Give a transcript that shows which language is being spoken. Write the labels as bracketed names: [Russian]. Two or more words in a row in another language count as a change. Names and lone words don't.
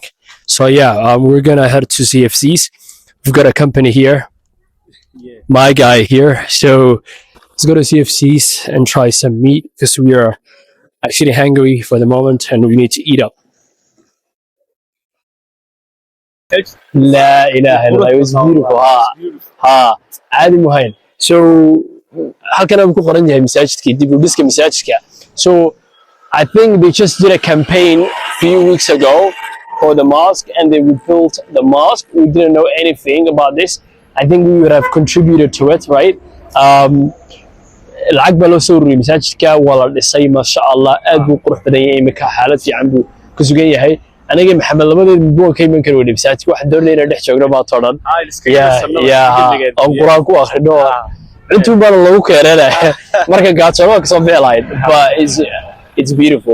[English] So yeah, we're gonna head to CFCs. We've got a company here, my guy here. So let's go to CFCs and try some meat because we are actually hungry for the moment and we need to eat up. [Arabic] La ilaha illallah, [English] it was beautiful. [Arabic] Ha, عادي مهين. [Somali] So halkan aan ku qoran yahay masaajidka dib u dhiska masaajidka. [English] So I think they just did a campaign a few weeks ago for the mosque and they rebuilt the mosque. We didn't know anything about this. I think we would have contributed to it, right? [Somali] lacag baa loo soo ururiyay masaajidka waa la dhisay [Arabic] masha Allah [Somali] aad buu qurux badan yahay imika xaalad fiican buu ku sugan yahay aniga maxamed labadeed buu ka iman karo masaajidka wax doonayna dhex joogno baa toodhan aan quraan ku akhrino intuu baan lagu keenay marka gaajoono ka soo beelayd [English] but it's beautiful.